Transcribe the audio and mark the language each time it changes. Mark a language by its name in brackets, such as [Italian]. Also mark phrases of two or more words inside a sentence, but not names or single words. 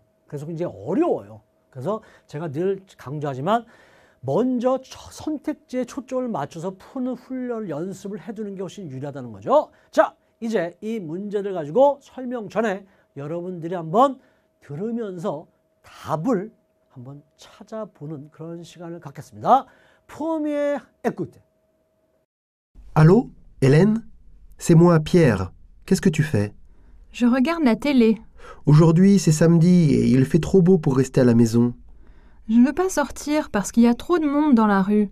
[Korean] 그래서 굉장히 어려워요. 그래서 제가 늘 강조하지만 먼저 선택지에 초점을 맞춰서 푸는 훈련을 연습을 해두는 게 훨씬 유리하다는 거죠. 자, 이제 이 문제를 가지고 설명 전에 여러분들이 한번 들으면서 답을 한번 찾아보는 그런 시간을 갖겠습니다. [French] Premier écoute. Allô, Hélène? C'est moi, Pierre. Qu'est-ce que tu fais? Je regarde la télé. Aujourd'hui, c'est samedi et il fait trop beau pour rester à la maison. Je ne veux pas sortir parce qu'il y a trop de monde dans la rue.